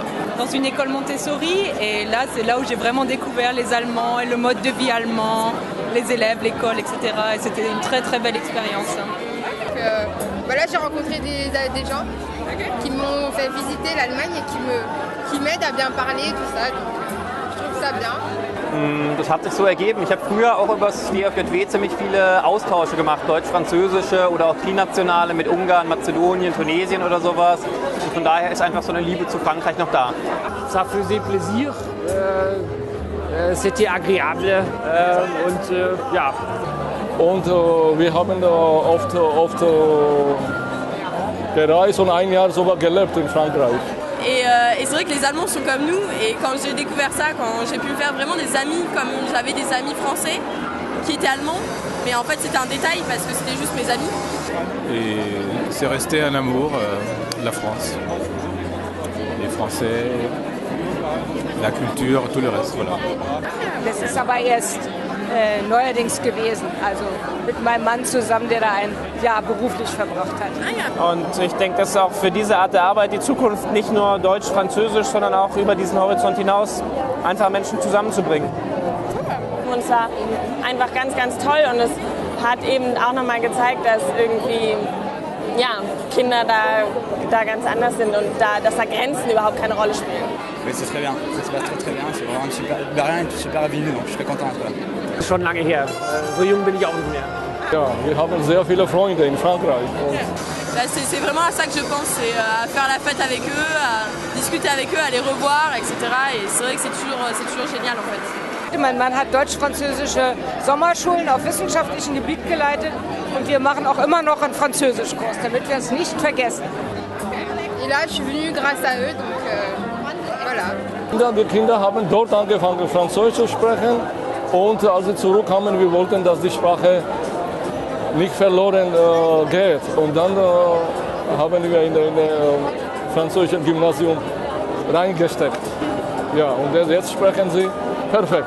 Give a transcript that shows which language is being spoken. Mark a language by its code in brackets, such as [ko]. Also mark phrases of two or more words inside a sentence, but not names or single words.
[fr] Dans une école Montessori, et là, c'est là où j'ai vraiment découvert les Allemands et le mode de vie allemand, les élèves, l'école, etc. Et c'était une très très belle expérience. Là, j'ai rencontré des gens qui m'ont fait visiter l'Allemagne et qui m'aident à bien parler, tout ça. Donc, je trouve ça bien. [de] Das hat sich so ergeben. Ich habe früher auch über das DFJW ziemlich viele Austausche gemacht, deutsch-französische oder auch trinationale mit Ungarn, Mazedonien, Tunesien oder sowas. Und von daher ist einfach so eine Liebe zu Frankreich noch da. [fr] Ça faisait plaisir, c'était agréable [de] und ja. Und wir haben oft gereist und ein Jahr sogar gelebt in Frankreich. [fr] Et c'est vrai que les Allemands sont comme nous, et quand j'ai découvert ça, quand j'ai pu faire vraiment des amis, comme j'avais des amis français qui étaient allemands, mais en fait c'était un détail parce que c'était juste mes amis. Et c'est resté un amour, la France, les Français, la culture, tout le reste, voilà. [de] Das ist aber erst neuerdings gewesen, also mit meinem Mann zusammen, der da ein Jahr beruflich verbracht hat. Und ich denke, das ist auch für diese Art der Arbeit die Zukunft, nicht nur Deutsch-Französisch, sondern auch über diesen Horizont hinaus einfach Menschen zusammenzubringen. Und es war einfach ganz, ganz toll und es hat eben auch nochmal gezeigt, dass irgendwie Kinder da ganz anders sind und dass da Grenzen überhaupt keine Rolle spielen. [fr] Oui, c'est très bien, ça se passe très très bien, c'est vraiment une super avenue, donc je suis très content. [de] Schon lange her, so jung bin ich auch nicht mehr. Ja, wir haben sehr viele Freunde in Frankreich. [fr] C'est vraiment à ça que je pense, c'est à faire la fête avec eux, à discuter avec eux, à les revoir, etc. Et c'est vrai que c'est toujours génial en fait. [de] Mein Mann hat deutsch-französische Sommerschulen auf wissenschaftlichem Gebiet geleitet und wir machen auch immer noch einen Französischkurs, damit wir es nicht vergessen. [fr] Et là, je suis venue grâce à eux, donc voilà. [de] Die Kinder haben dort angefangen, Französisch zu sprechen. Und als sie zurückkamen, wir wollten, dass die Sprache nicht verloren geht. Und dann haben wir in das französische Gymnasium reingesteckt. Ja, und jetzt sprechen sie perfekt.